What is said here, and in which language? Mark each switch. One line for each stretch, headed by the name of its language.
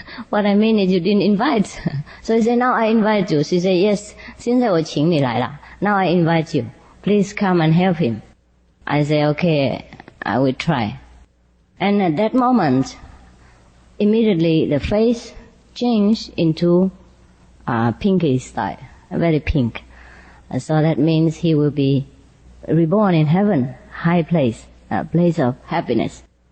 English: What I mean is you didn't invite. So he said, now I invite you. She said, yes,
Chinese: 现在我请你来了.
English: Now I invite you. Please come and help him. I said, okay, I will try. And at that moment, immediately the face changed into pinky style, very pink. So that means he will be reborn in heaven, high place, a place of happiness.